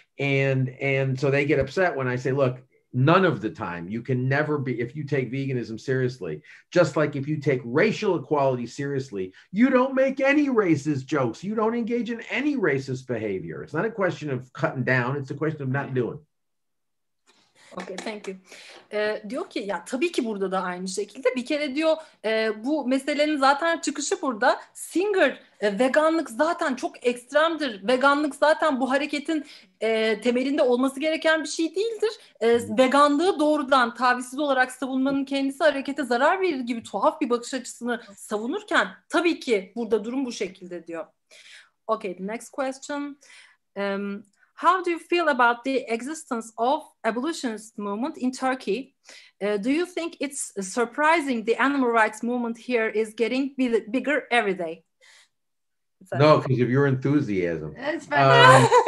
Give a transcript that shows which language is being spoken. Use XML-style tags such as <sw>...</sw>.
<en>And so they get upset when I say, look, none of the time. You can never be, if you take veganism seriously, just like if you take racial equality seriously, you don't make any racist jokes. You don't engage in any racist behavior. It's not a question of cutting down. It's a question of not doing. Okay, thank you.</en> <tr>Diyor ki ya tabii ki burada da aynı şekilde bir kere diyor bu meselenin zaten çıkışı burada. Singer veganlık zaten çok ekstremdir. Veganlık zaten bu hareketin temelinde olması gereken bir şey değildir. Veganlığı doğrudan tavizsiz olarak savunmanın kendisi harekete zarar verir gibi tuhaf bir bakış açısını savunurken tabii ki burada durum bu şekilde diyor.</tr> <en>Okay, the next question. How do you feel about the existence of abolitionist movement in Turkey? Do you think it's surprising the animal rights movement here is getting bigger every day? No, because of your enthusiasm. That's fantastic.</en>